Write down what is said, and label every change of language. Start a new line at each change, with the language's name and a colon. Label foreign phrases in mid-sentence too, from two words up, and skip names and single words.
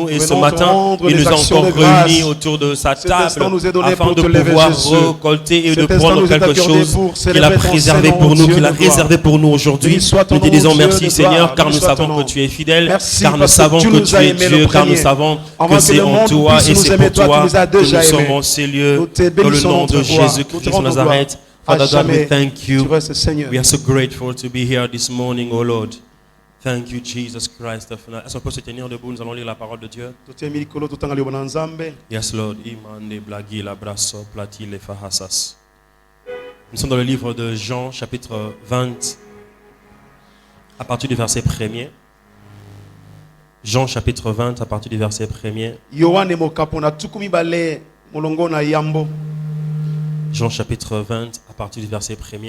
French: Et ce matin, il nous a encore réunis autour de sa table afin de pouvoir récolter et de prendre quelque chose qu'il a préservé pour nous, qu'il a réservé pour nous aujourd'hui. Nous te disons merci Seigneur, car nous savons que tu es fidèle, car nous savons que tu es Dieu, car nous savons que c'est en toi et c'est pour toi que nous sommes en ces lieux. Dans le nom de Jésus-Christ de Nazareth.
English: Father God, we thank you. We are so grateful to be here this morning, oh Lord. Thank you, Jesus Christ.
French: Est-ce qu'on peut se tenir debout? Nous allons lire la parole de Dieu.
English: Yes, Lord. Imande blagi la brasso plati le fahasas.
French: Nous sommes dans le livre de Jean, chapitre 20, à partir du verset 1er. Jean, chapitre 20, à partir du verset 1er. Jean, chapitre 20, à partir du verset 1er.